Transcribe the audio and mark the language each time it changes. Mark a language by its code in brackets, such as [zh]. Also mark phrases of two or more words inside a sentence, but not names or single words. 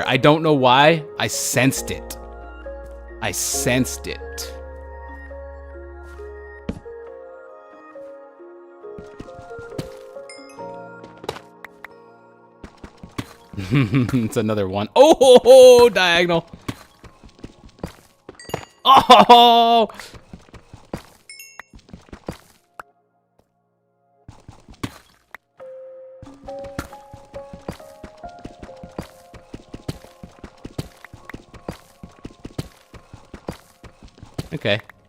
[en] I don't know why. I sensed it. I sensed it. It's another one. Oh, ho, ho, diagonal. Oh! Okay.